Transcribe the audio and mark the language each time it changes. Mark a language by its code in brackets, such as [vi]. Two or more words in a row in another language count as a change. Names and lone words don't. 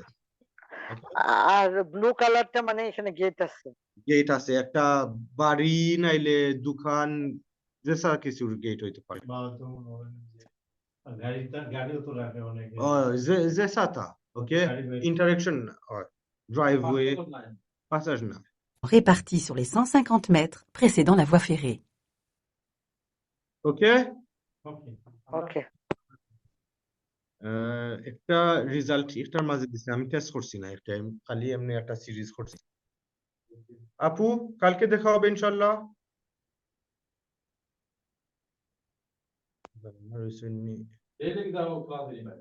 [bn] আর ব্লু কালারটা মানে এখানে গেট আছে গেট আছে একটা বাড়ি নাইলে দোকান যেসা কিছুর গেট হইতে পারে বা তো মনে হয় যে গাড়িও তো রাখে অনেকে যেসা তা ওকে গাড়ি বাইক [en] interaction driveway পাসাজ না [fr] Répartis sur les 150 mètres précédant la voie ferrée. [bn] ওকে ওকে ওকে একটা রেজাল্ট একটার মাঝে দিছি আমি টেস্ট করছি না একটা খালি এমনি একটা সিরিজ করছি আপু কালকে দেখা হবে ইনশাআল্লাহ এই দিক দাও ক্লাসে ভাই